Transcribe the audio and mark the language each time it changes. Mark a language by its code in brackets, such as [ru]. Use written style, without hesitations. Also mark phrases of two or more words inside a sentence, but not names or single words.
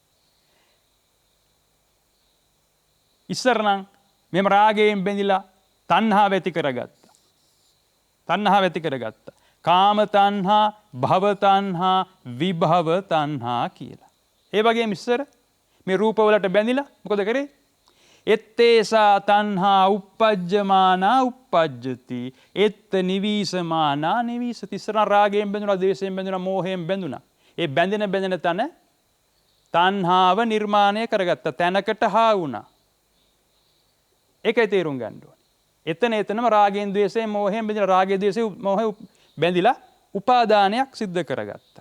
[si] ඉස්සරනම් මෙම රාගයෙන් බැඳිලා තණ්හාව ඇති කරගත්තා. තණ්හාව ඇති කරගත්තා. කාම තණ්හා, භව තණ්හා, විභව තණ්හා කියලා. ඒ වගේම ඉස්සර මේ රූපවලට බැඳිලා මොකද කරේ? [pi] එත්තේසා තණ්හා uppajjamaana uppajjati. එත්ත නිවිසමානා නිවිසති. [si] ඉස්සර රාගයෙන් බැඳුනා, ද්වේෂයෙන් බැඳුනා, මෝහයෙන් බැඳුනා. ඒ බැඳෙන තන තණ්හාව නිර්මාණය කරගත්ත තැනකට හා වුණා. ඒකයි තේරුම් ගන්න ඕනේ. එතනම රාගයෙන් ද්වේෂයෙන් මෝහයෙන් බැඳිලා රාගය ද්වේෂය මෝහය බැඳිලා උපාදානයක් සිද්ධ කරගත්තා.